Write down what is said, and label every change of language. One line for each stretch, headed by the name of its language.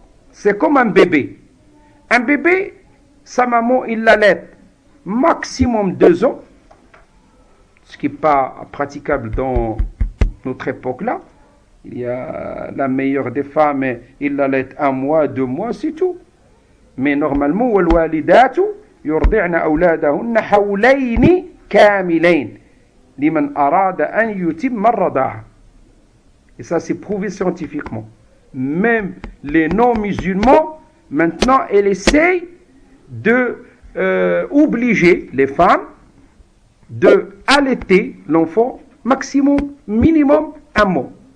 French: C'est comme un bébé. Un bébé, sa maman, il l'allait maximum 2 ans, ce qui n'est pas praticable dans notre époque-là. Il y a la meilleure des femmes, il l'allait 1 mois, 2 mois, c'est tout. Mais normalement,
Arabic: وَالْوَالِدَاتُ يُرْضِعْنَ أَوْلَادَهُنَّ حَوْلَيْنِ كَامِلَيْنِ لِمَنْ أَرَادَ أَنْ يُتِمَّ الرَّضَاعَةَ.
French: Et ça, c'est prouvé scientifiquement. Même les non-musulmans, maintenant, elles essayent de obliger les femmes de allaiter l'enfant minimum 1 mois.